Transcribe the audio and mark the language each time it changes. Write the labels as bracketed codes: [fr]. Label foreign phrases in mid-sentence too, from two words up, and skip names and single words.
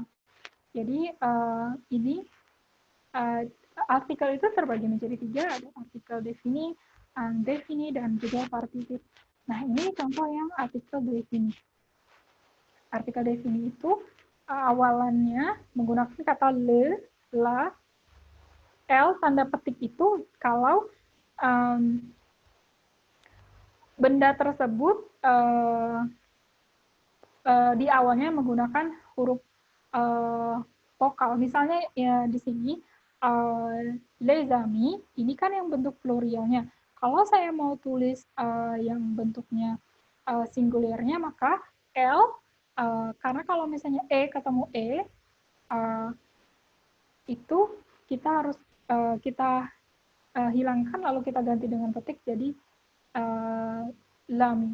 [id] Jadi ini artikel itu terbagi menjadi 3, ada artikel defini, undefini, dan juga partitif. Nah, ini contoh yang artikel defini. Artikel defini itu awalannya menggunakan kata le, la, L, tanda petik itu kalau benda tersebut di awalnya menggunakan huruf vokal. Misalnya ya di sini [fr] les amis, [id] ini kan yang bentuk pluralnya. Kalau saya mau tulis yang bentuknya singularnya, maka L, karena kalau misalnya E ketemu E, itu kita harus kita hilangkan lalu kita ganti dengan petik jadi lami.